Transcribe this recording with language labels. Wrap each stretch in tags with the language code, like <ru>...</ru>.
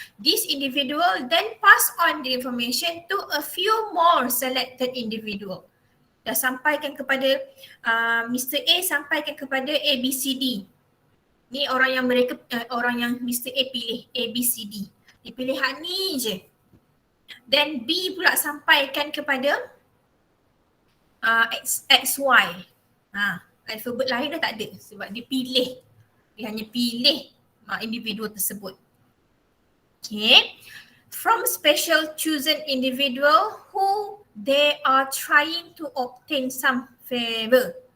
<en>This individual then pass on the information to a few more selected individual.</en> <ms>Dah sampaikan kepada Mr. A, sampaikan kepada ABCD. Ni orang yang Mr. A pilih, ABCD. Dia pilih hak ni je. Then B pula sampaikan kepada XY. Alfabet lain dah tak ada sebab dia pilih. Dia hanya pilih individu tersebut.</ms> <en>Okay. From special chosen individual who they are trying to obtain some favor.</en>